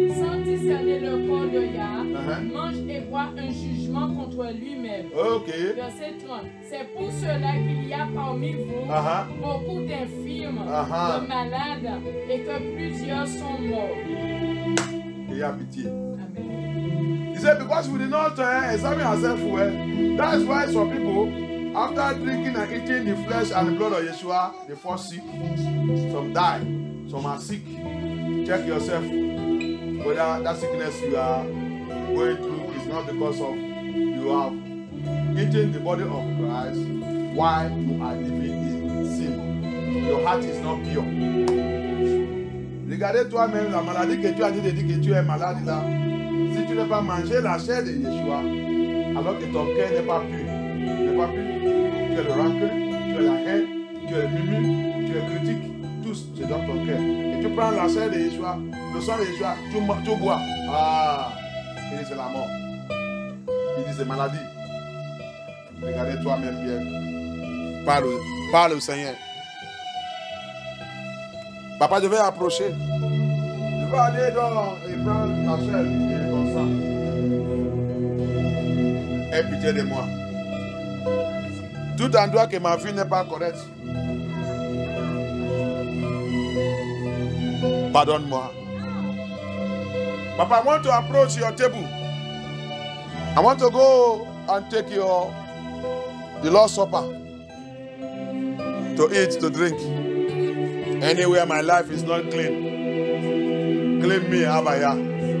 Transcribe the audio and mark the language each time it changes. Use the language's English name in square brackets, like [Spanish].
[French] Sans discerner le corps de Yah, mange et boit un jugement contre lui-même. Ok. Verset 30. C'est pour cela qu'il y a parmi vous beaucoup d'infirmes, de malades, et que plusieurs sont morts. Et a pitié. Amen. [English] He said, because we did not examine ourselves well, that's why some people, after drinking and eating the flesh and the blood of Yeshua, they fall sick. Some die. Some are sick. Check yourself whether that sickness you are going through is not because of you have eaten the body of Christ while you are living in sin. Your heart is not pure. [French] Regardez toi-même la maladie que tu as dit de dire que tu es malade là. Si tu n'as pas mangé la chair de Yeshua, alors que ton cœur n'est pas pur, tu es le rancœur, tu es la haine, tu es le murmure, tu es critique, tout c'est dans ton cœur. Et tu prends la chair de Yeshua, le sang de Yeshua, tu bois. Ah, il dit c'est la mort. Il dit c'est maladie. Regardez toi-même bien. Parle au Seigneur. Papa, je vais approcher. Je vais aller dans et prendre ta chair et ton sang. Aie pitié de moi. Tout endroit que ma vie n'est pas correcte, pardonne-moi. [English] Papa, I want to approach your table. I want to go and take the Lord's Supper. To eat, to drink. Anywhere my life is not clean, clean me, Abba Yah.